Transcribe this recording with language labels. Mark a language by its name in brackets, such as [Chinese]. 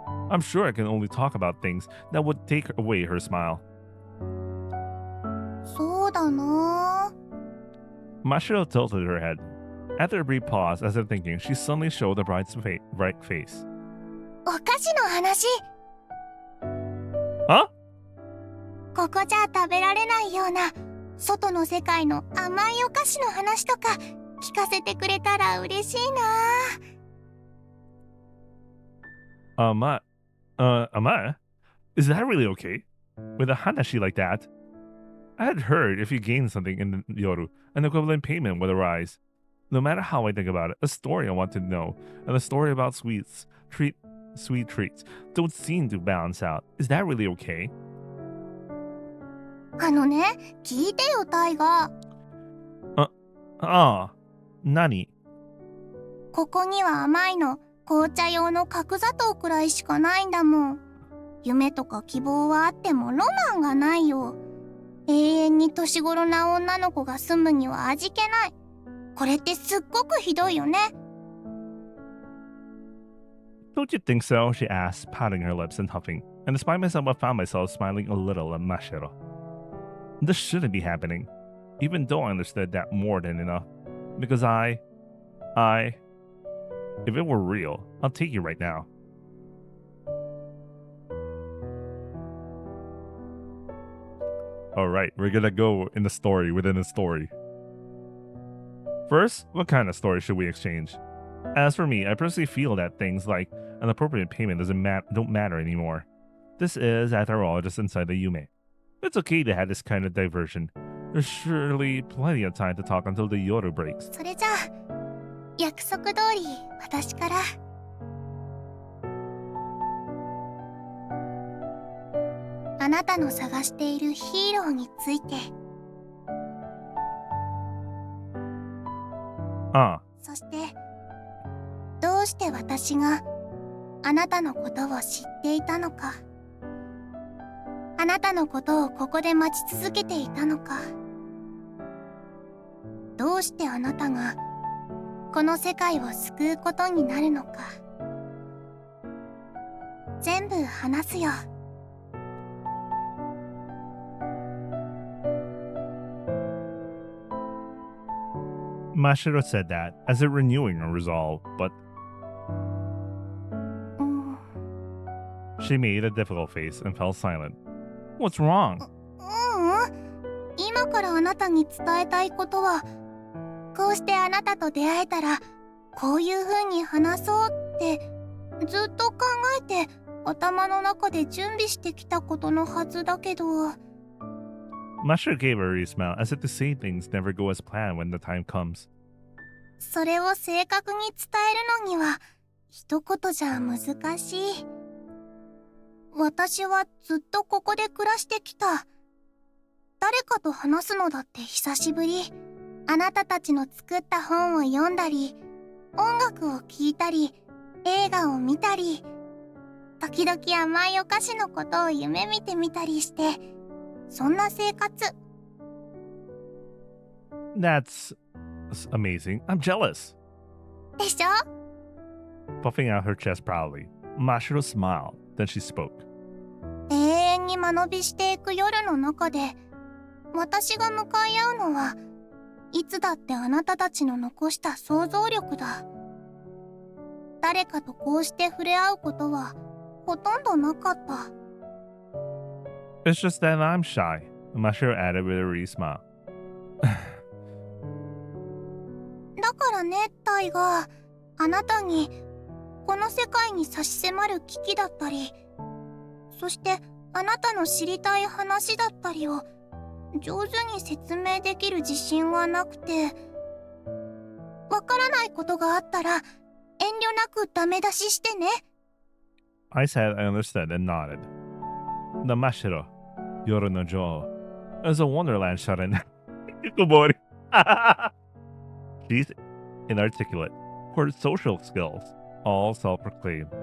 [English] I'm sure I can only talk about things that would take away her smile. [Japanese] そうだな。 [English] Mashiro tilted her head. After a brief pause, as if thinking, she suddenly showed a bright face. [Japanese] お菓子の話。 [English] Huh? [Japanese] ここじゃ食べられないような外の世界の甘いお菓子の話とか聞かせてくれたら嬉しいな。 [English] Ama? Is that really okay? With a hanashi like that, I had heard if you gain something in the Yoru, an equivalent payment would arise. No matter how I think about it, a story I want to know, and a story about sweet treats don't seem to balance out. Is that really okay? [Japanese] 聞いてよ、タイガ。何? ここには甘いの、紅茶用の角砂糖くらいしかないんだもん。夢とか希望はあってもロマンがないよ。永遠に年頃な女の子が住むには味気ない。これってすっごくひどいよね。 [English] Don't you think so? She asked, pouting her lips and huffing. And despite myself, I found myself smiling a little at Mashiro. This shouldn't be happening, even though I understood that more than enough. Because if it were real, I'll take you right now. Alright, we're gonna go in the story within a story. First, what kind of story should we exchange? As for me, I personally feel that things like an appropriate payment don't matter anymore. This is, after all, just inside the Yume. It's okay to have this kind of diversion. There's surely plenty of time to talk until the Yoru breaks. [Japanese] それじゃあ、約束通り私から。あなたの探しているヒーローについて。そして、どうして私があなたのことを知っていたのか。あなたのことをここで待ち続けていたのか。どうしてあなたがこの世界を救うことになるのか。全部話すよ。 [English] Mashiro said that, as if renewing her resolve, but she made a difficult face and fell silent. What's wrong? [Japanese] 今からあなたに伝えたいことは、こうしてあなたと出会えたらこういう風に話そうってずっと考えて頭の中で準備してきたことのはずだけど。 [English] Mashiro gave a weary smile, as if to say things never go as planned when the time comes. [Japanese] それを正確に伝えるのには一言じゃ難しい。私はずっとここで暮らしてきた。誰かと話すのだって久しぶり。あなたたちの作った本を読んだり、音楽を聴いたり、映画を見たり、時々甘いお菓子のことを夢見てみたりして、そんな生活。 [English] That's amazing. I'm jealous. [Japanese] でしょ? [English] Puffing out her chest proudly, Mashiro smiled. Then she spoke. [Japanese] 永遠に間延びしていく夜の中で、私が向かい合うのはいつだってあなたたちの残した想像力だ。誰かとこうして触れ合うことはほとんどなかった。 [English] It's just that I'm shy, Mashiro added with a weary smile. [Japanese] だからね、タイがあなたにこの世界に差し迫る危機だったり、そしてあなたの知りたい話だったりを上手に説明できる自信がなくて、わからないことがあったら遠慮なくダメ出ししてね。 [English] I said I understood and nodded. The Mashiro, [Japanese] Yoru no Jo, [English] is a wonderland shut-in. Kumori. She's inarticulate for her social skills, all self-proclaimed.